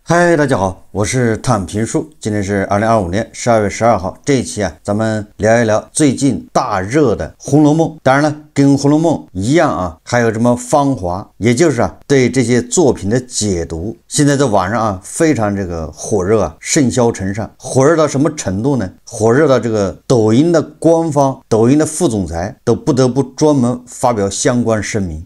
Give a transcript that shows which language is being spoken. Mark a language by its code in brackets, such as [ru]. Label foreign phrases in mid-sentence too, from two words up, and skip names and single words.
[zh] 嗨，大家好，我是躺平叔。今天是2025年12月12号。這一期咱們聊一聊最近大熱的《紅樓夢》。當然了，跟《紅樓夢》一樣還有什麼《芳華》，也就是對這些作品的解讀。現在在網上非常火熱甚囂塵上。火熱到什麼程度呢？火熱到這個抖音的官方、抖音的副總裁都不得不專門發表相關聲明。